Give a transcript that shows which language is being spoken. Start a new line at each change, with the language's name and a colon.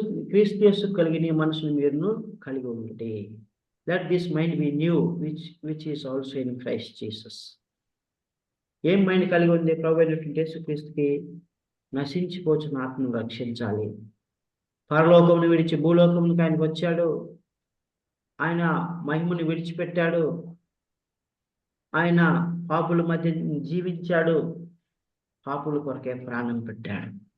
Telugu: క్రీస్తు యేసు కలిగిన ఈ మనసును మీరును కలిగి ఉండుడి.
English: Let this mind be new, which is also in Christ Jesus.
Telugu: ఏం మైండ్ కలిగి ఉంది? ప్రభువైన యేసుక్రీస్తుకి నశించిపోతున్న ఆత్మను రక్షించాలి. పరలోకమును విడిచి భూలోకమునికి ఆయనకు వచ్చాడు. ఆయన మహిమను విడిచిపెట్టాడు. ఆయన పాపుల మధ్య జీవించాడు. పాపుల కొరకే ప్రాణం పెట్టాడు.